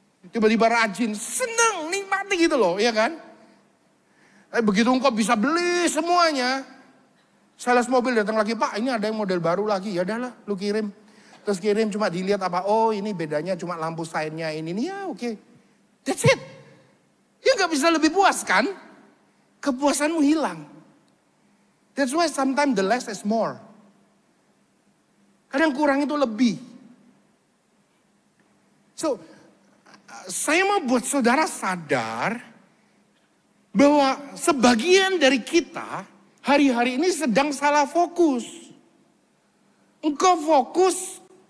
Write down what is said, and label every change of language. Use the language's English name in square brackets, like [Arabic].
[Indonesian] Tiba-tiba rajin, seneng, nikmati gitu loh, ya kan? Begitu engkau bisa beli semuanya. Sales mobil datang lagi, Pak ini ada yang model baru lagi. Ya udahlah, lu kirim. Terus kirim cuma dilihat apa, ini bedanya cuma lampu sign-nya ini. Ya oke. [English] That's it. [Indonesian] Ya gak bisa lebih puas kan? Kepuasanmu hilang. [English] That's why sometimes the less is more. [Indonesian] Kadang kurang itu lebih. So, saya mau buat saudara sadar bahwa sebagian dari kita hari-hari ini sedang salah fokus. Engkau fokus